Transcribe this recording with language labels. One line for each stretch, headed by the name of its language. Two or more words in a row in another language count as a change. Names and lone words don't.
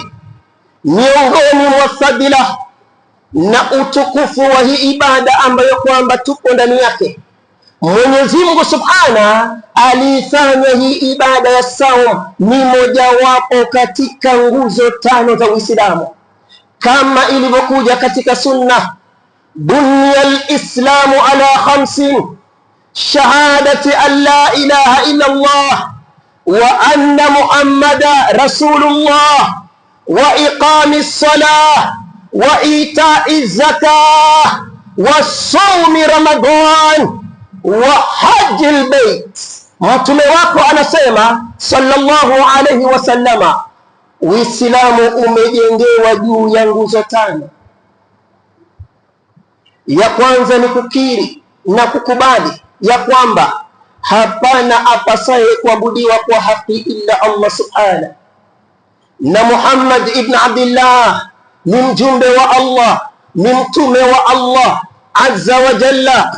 Swahili: Miongoni mwa fadhila na utukufu wa hii ibada ambayo kwamba tupo ndani yake, Mwenyezi Mungu Subhanahu alifanya hii ibada ya saum ni mojawapo katika nguzo tano za Uislamu, kama ilivyokuja katika sunna,
Arabic: بني الإسلام على خمس، شهادة أن لا إله إلا الله وأن محمدا رسول الله وإقام الصلاة وإيتاء الزكاة وصوم رمضان وحج البيت.
Swahili: Mtume wako anasema
Arabic: صلى الله عليه وسلم,
Swahili: Uislamu umejengewa juu ya nguzo tano. Ya kwanza ni kukiri na kukubali ya kwamba hapana apasaye kuabudiwa kwa haki
Arabic: إلا الله سبحانه,
Swahili: na Muhammad ibn Abdullah ni mjumbe wa Allah, ni mtume wa Allah
Arabic: عز وجل.